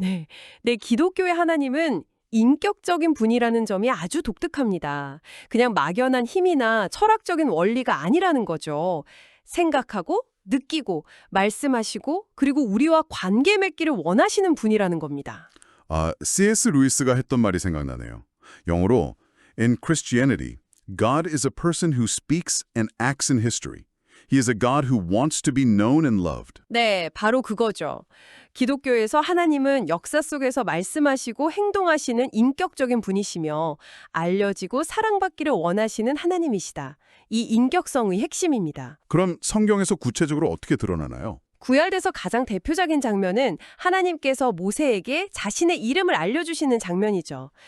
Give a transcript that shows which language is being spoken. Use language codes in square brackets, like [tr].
[ko] 네, 기독교의 하나님은 인격적인 분이라는 점이 아주 독특합니다. 그냥 막연한 힘이나 철학적인 원리가 아니라는 거죠. 생각하고 느끼고 말씀하시고 그리고 우리와 관계 맺기를 원하시는 분이라는 겁니다. C.S. 루이스가 했던 말이 생각나네요. 영어로 [en] In Christianity, God is a person who speaks and acts in history. He is a God who wants to be known and loved. [ko] 네, 바로 그거죠. 기독교에서 하나님은 역사 속에서 말씀하시고 행동하시는 인격적인 분이시며 알려지고 사랑받기를 원하시는 하나님이시다. 이 인격성의 핵심입니다. 그럼 성경에서 구체적으로 어떻게 드러나나요? 구약에서 가장 대표적인 장면은 하나님께서 모세에게 자신의 이름을 알려주시는 장면이죠.